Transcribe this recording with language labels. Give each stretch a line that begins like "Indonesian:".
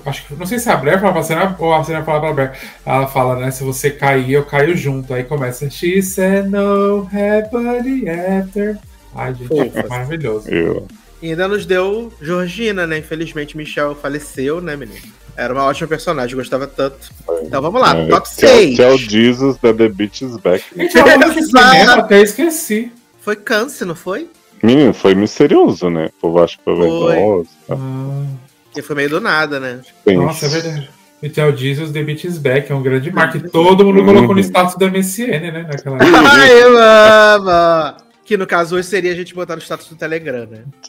Portuguese: Acho que não sei se a Blair fala pra Serena ou a Serena fala pra Blair. Ela fala, né? Se você cair, eu caio junto. Aí começa.
English: She said no happily ever.
Portuguese: Ai, gente, fofa. Maravilhoso. E ainda nos deu Georgina, né? Infelizmente, Michel faleceu, né, menino? Era uma ótima personagem, gostava tanto. Então vamos lá, top 6. Tchau, Jesus, da The Beach is Back. Até esqueci. Foi câncer, não foi? Menino, foi misterioso, né? O povo acha que foi verdoso. Tá? E foi meio do nada, né? Pense. Nossa, é verdade. E Tchau, Jesus, The Beach is Back, é um grande marco. Todo mundo colocou no status do MSN, né? Naquela. Ai, eu amo! Que no caso hoje seria a gente botar no status do Telegram, né?